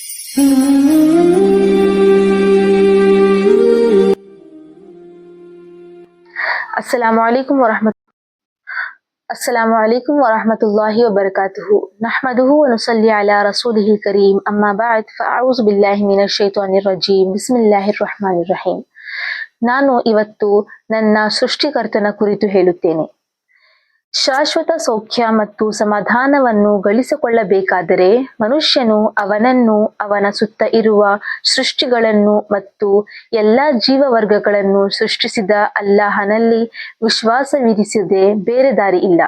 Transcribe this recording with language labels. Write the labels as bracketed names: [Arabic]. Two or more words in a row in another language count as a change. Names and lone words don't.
[Arabic] السلام عليكم ورحمة الله وبركاته نحمده ونصلي على رسوله الكريم أما بعد فأعوذ بالله من الشيطان الرجيم بسم الله الرحمن الرحيم. [Kannada] ನಾನು ಇವತ್ತು ನನ್ನ ಸೃಷ್ಟಿಕರ್ತನ ಕುರಿತು ಹೇಳುತ್ತೇನೆ. ಶಾಶ್ವತ ಸೌಖ್ಯ ಮತ್ತು ಸಮಾಧಾನವನ್ನು ಗಳಿಸಿಕೊಳ್ಳಬೇಕಾದರೆ ಮನುಷ್ಯನು ಅವನನ್ನು, ಅವನ ಸುತ್ತ ಇರುವ ಸೃಷ್ಟಿಗಳನ್ನು ಮತ್ತು ಎಲ್ಲಾ ಜೀವವರ್ಗಗಳನ್ನು ಸೃಷ್ಟಿಸಿದ ಅಲ್ಲಾಹನಲ್ಲಿ ವಿಶ್ವಾಸವಿರಿಸದೆ ಬೇರೆ ದಾರಿ ಇಲ್ಲ.